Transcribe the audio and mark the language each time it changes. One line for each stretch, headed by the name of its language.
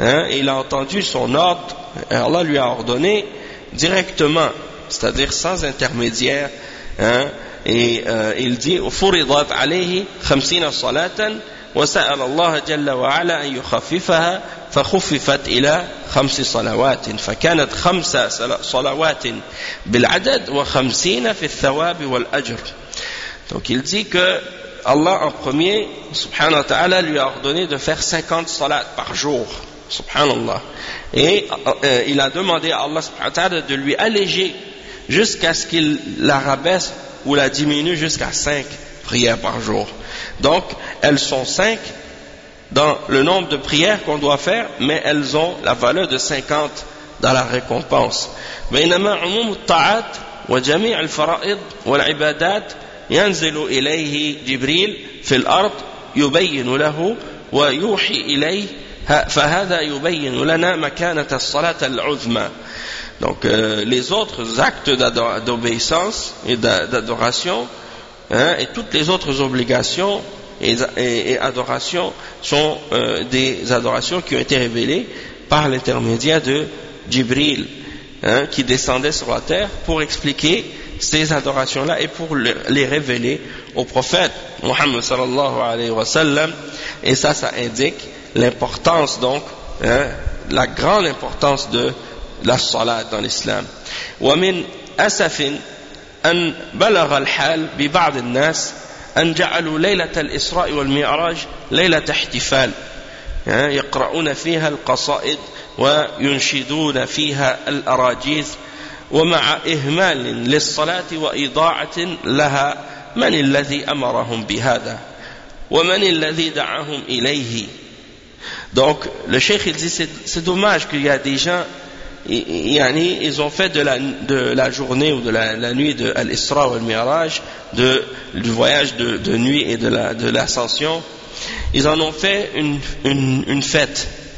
French: Il a entendu son ordre, Allah lui a ordonné directement, c'est-à-dire sans intermédiaire. Il dit
Arabic: فرضت عليه خمسين صلاة وسأل الله جل وعلا أن يخففها فخففت إلى خمس صلوات فكانت خمس صلوات بالعدد وخمسين في الثواب والأجر.
French: Donc il dit que Allah en premier, subhanahu wa ta'ala, lui a ordonné de faire 50 salats par jour, subhanallah. Et il a demandé à Allah subhanahu wa ta'ala de lui alléger jusqu'à ce qu'il la rabaisse ou la diminue jusqu'à 5 prières par jour. Donc elles sont 5 dans le nombre de prières qu'on doit faire, mais elles ont la valeur de 50 dans la récompense. Mais il n'a pas un nombre de
Arabic: ta'at, wa jami' al-fara'id, wa al-ibadat, ينزل إليه جبريل في الأرض يبين له ويوحي إليه فهذا يبين لنا مكانة الصلاة العظمى.
French: Donc les autres actes d'obéissance et d'adoration et toutes les autres obligations et adorations sont des adorations qui ont été révélées par l'intermédiaire de Jibril qui descendait sur la terre pour expliquer ces adorations-là et pour les révéler au prophète Mohammed sallallahu alayhi wa sallam. Et ça, ça indique l'importance donc, la grande importance de la salat dans l'islam.
Arabic: وَمِنْ أَسَفٍ أَنْ بَلَغَ الْحَالِ بِبَعْدِ النَّاسِ أَنْ جَعَلُوا لَيْلَةَ الْإِسْرَاءِ وَالْمِعْرَاجِ لَيْلَةَ احْتِفَالٍ يَقْرَؤُونَ فِيهَا الْقَصَائِدِ وَيُنْشِدُونَ فِيهَا الْأَرَاجِيثِ ومع إهمال للصلاة وإضاعة لها من الذي أمرهم بهذا ومن الذي دعاهم إليه.
French: Donc le cheikh il dit c'est dommage qu'il y a des gens yani ils ont fait de la journée ou de la nuit de al-Isra ou al-Mi'raj, du voyage de nuit et de l'ascension, ils en ont fait une fête.